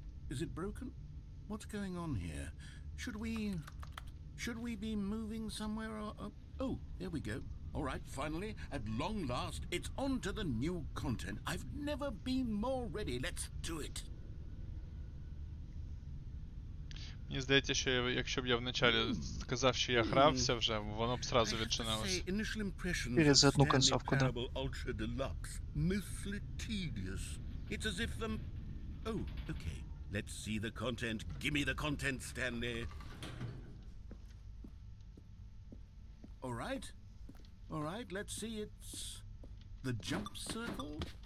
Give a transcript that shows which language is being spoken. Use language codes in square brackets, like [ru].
[en] Is it broken? What's going on here? Should we be moving somewhere or... oh, there we go. All right, finally, at long last, it's on to the new content. I've never been more ready. Let's do it. [uk] Мені здається, що якщо б я вначалі сказав, що я грався вже, воно б сразу відчинилось. Через одну концовку, да. [en] Ultra Deluxe, mostly tedious. It's as if oh, okay. Let's see the content. Give me the content, Stanley. All right, let's see. It's the jump circle.